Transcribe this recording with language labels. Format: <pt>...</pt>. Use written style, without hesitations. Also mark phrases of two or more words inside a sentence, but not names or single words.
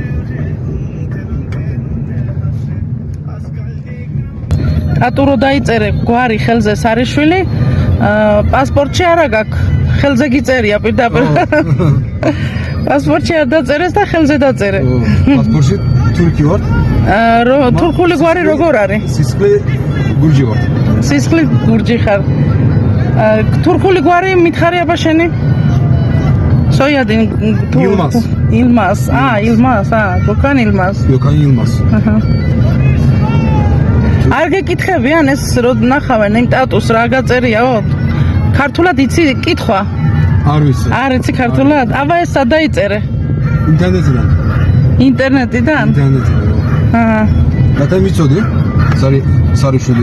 <ka>ტატუ რო დაიწერე გვარი ხელზე სარიშვილი, პასპორტში არა გაქვს, ხელზე გიწერია პირდაპირ. პასპორტში არ დაწერეს და ხელზე დაწერე. პასპორტში თურქი ვარ? თურქული გვარი როგორ არის? სისხლი გურჯი ვარ. სისხლი გურჯი ხარ. თურქული გვარი მითხარი აბა შენი?</ka> <tr>Soyadın Yılmaz. Yılmaz. Yılmaz. Gökhan Yılmaz. Gökhan Yılmaz.</tr> <ka>არ გეკითხებიან ეს რო ნახავენ იმ ტატუს რა გაწერიაო? ქართულად იცი კითხვა? არ ვიცი. არ იცი ქართულად? აბა ეს სად დაიწერე? ინტერნეტიდან. ინტერნეტიდან? ინტერნეტიდან. და მიცოდი? სარიშვილი.</ka>